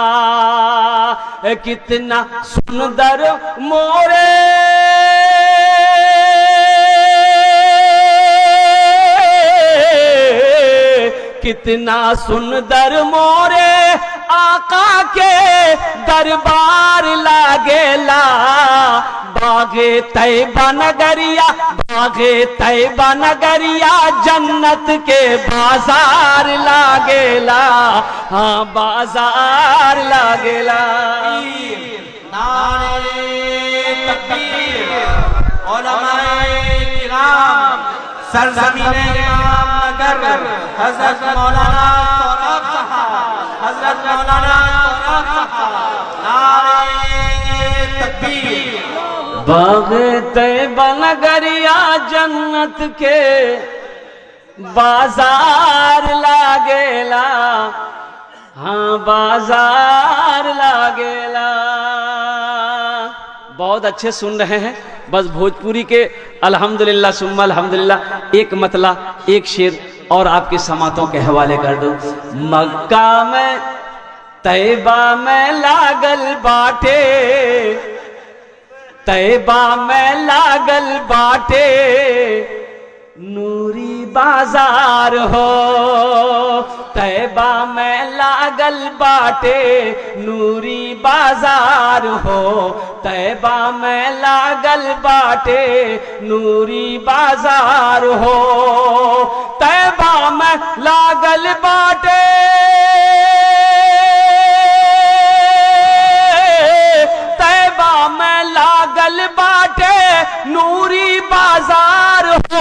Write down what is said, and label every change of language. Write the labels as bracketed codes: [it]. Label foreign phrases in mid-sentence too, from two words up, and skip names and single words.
[bho] कितना सुंदर मोरे कितना सुंदर मोरे आका के दरबार लागेला। बागे तैबा नगरिया, बागे तैबा नगरिया जन्नत के बाजार लागेला, हाँ बाजार लागेला। [ur] نعرۂ تکبیر، علمائے کرام، سرزمینِ امام نگر، حضرت مولانا سوربھ صاحب، حضرت مولانا سوربھ صاحب، نعرۂ تکبیر. [bho] बागे तैबा नगरिया जन्नत के बाजार लागेला, हाँ बाजार लागेला। [ur] بہت اچھے سن رہے ہیں۔ بس بھوجپوری کے [ar] الحمد لله ثم الحمد لله [ur] ایک مطلع ایک شعر اور آپ کے سماعتوں کے حوالے کر دوں. [bho] मक्का में तैबा में लागल बाटे, तैबा में लागल बाटे नूरी बाजार हो, तैबा में लागल बाटे नूरी बाजार हो, तैबा में लागल बाटे नूरी बाजार हो, तैबा में लागल बाटे, तैबा में लागल बाटे नूरी बाजार हो।